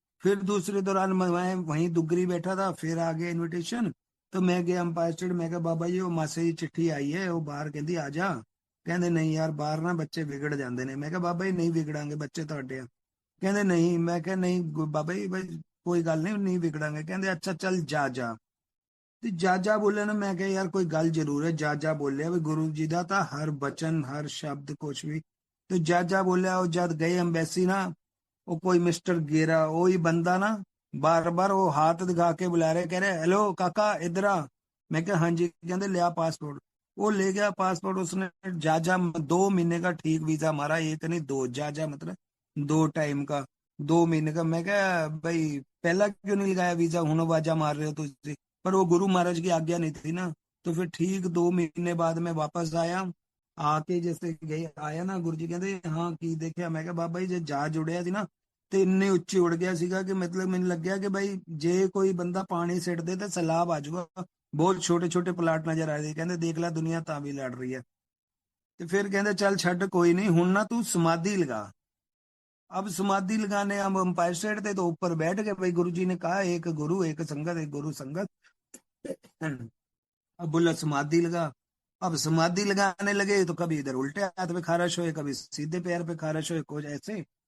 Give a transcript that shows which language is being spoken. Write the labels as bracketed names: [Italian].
[Hindi] फिर दूसरे दौरान मैं वहीं दुगरी बैठा था, फिर आ गया इनविटेशन, तो मैं गया अंपायर स्टेट, मैं कहा बाबा जी वो मासी की चिट्ठी आई है, वो बाहर कहती आ जा। कहते नहीं यार बाहर ना बच्चे विगड़ जाते ने। मैं कहा बाबा जी नहीं विगड़ांगे बच्चे ਤੁਹਾਡੇ ਆ। कहते नहीं। मैं क्या नहीं बाबा जी भाई कोई गल नहीं नहीं विगड़ांगे। कहते अच्छा चल जा जा। [Punjabi] ਤੇ ਜਾਜਾ ਬੋਲਿਆ ਨਾ, ਮੈਂ ਕਿਹਾ ਯਾਰ ਕੋਈ ਗੱਲ ਜ਼ਰੂਰ ਹੈ। ਜਾਜਾ ਬੋਲਿਆ ਵੀ ਗੁਰੂ ਜੀ ਦਾ ਤਾਂ ਹਰ ਬਚਨ ਹਰ ਸ਼ਬਦ ਕੁਛ ਵੀ। ਤੇ ਜਾਜਾ ਬੋਲਿਆ, ਉਹ ਜਦ ਗਏ ਅੰਬੈਸੀ ਨਾ, ਉਹ ਕੋਈ ਮਿਸਟਰ ਗੇਰਾ ਉਹੀ ਬੰਦਾ ਨਾ, ਬਾਰ ਬਾਰ ਉਹ ਹੱਥ ਦਿਖਾ ਕੇ ਬੁਲਾ ਰਿਹਾ, [Hindi] कह रहे हेलो काका इधर आ। मैं क्या हाँ जी। कहते लिया पासपोर्ट। वो ले गया पासपोर्ट उसने। जाजा 2 महीने का ठीक वीजा मारा, एक नहीं दो, जाजा मतलब 2 टाइम का, 2 महीने का। मैं क्या भाई पहला क्यों नहीं लगाया वीजा, हूं वाजा मार रहे हो तुझे। पर वो गुरु महाराज की आज्ञा नहीं थी ना। तो फिर ठीक 2 महीने बाद मैं वापस आया। आके जैसे गए आया ना, गुरु जी कहते हाँ की देखिया। मैं क्या बाबा जी [Punjabi] जे जहाज उड़ਿਆ ਸੀ ਨਾ, ਤੇ ਇੰਨੇ ਉੱਚੇ ਉੜ ਗਿਆ ਸੀਗਾ ਕਿ ਮਤਲਬ ਮੈਨੂੰ ਲੱਗਿਆ ਕਿ ਭਾਈ ਜੇ ਕੋਈ ਬੰਦਾ ਪਾਣੀ ਸਿੱਟ ਦੇ ਤੇ ਸੈਲਾਬ ਆ ਜਾਊਗਾ। ਬਹੁਤ ਛੋਟੇ ਛੋਟੇ ਪਲਾਟ ਨਜ਼ਰ ਆ ਰਹੇ ਸੀ। ਕਹਿੰਦੇ ਦੇਖ ਲੈ ਦੁਨੀਆ ਤਾਂ ਵੀ ਲੜ ਰਹੀ ਹੈ। ਤੇ ਫਿਰ ਕਹਿੰਦੇ ਚੱਲ ਛੱਡ ਕੋਈ ਨਹੀਂ, ਹੁਣ ਨਾ ਤੂੰ समाधि लगा। [Hindi] अब समाधि लगाने हम अंपायर स्टेट थे तो ऊपर बैठ गए, भाई गुरु जी ने कहा एक गुरु एक संगत, एक गुरु संगत। अब बोला समाधि लगा। अब समाधि लगाने लगे तो कभी इधर उल्टे हाथ पे खारश होए, कभी सीधे पैर पे खारश होए, कुछ ऐसे।